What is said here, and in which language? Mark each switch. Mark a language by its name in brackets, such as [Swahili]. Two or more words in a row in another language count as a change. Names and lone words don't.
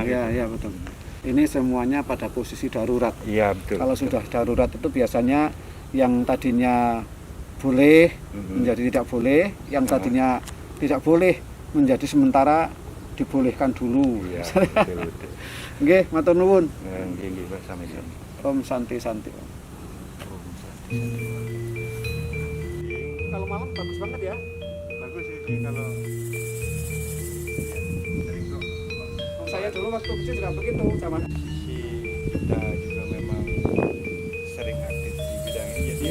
[Indonesian] Iya betul. Ini semuanya pada posisi darurat. Iya betul. Kalau sudah darurat itu biasanya yang tadinya boleh menjadi tidak boleh, yang tadinya tidak boleh menjadi sementara dibolehkan dulu. Iya, betul. [Javanese] Nggih, matur nuwun. Nggih, Pak, sami-sami. [Sanskrit] Om santi-santi. [Indonesian] Kalau malam bagus banget ya. Bagus ini kalau Saya dulu waktu kecil juga begitu zaman. Kita juga memang sering aktif di bidang ini, jadi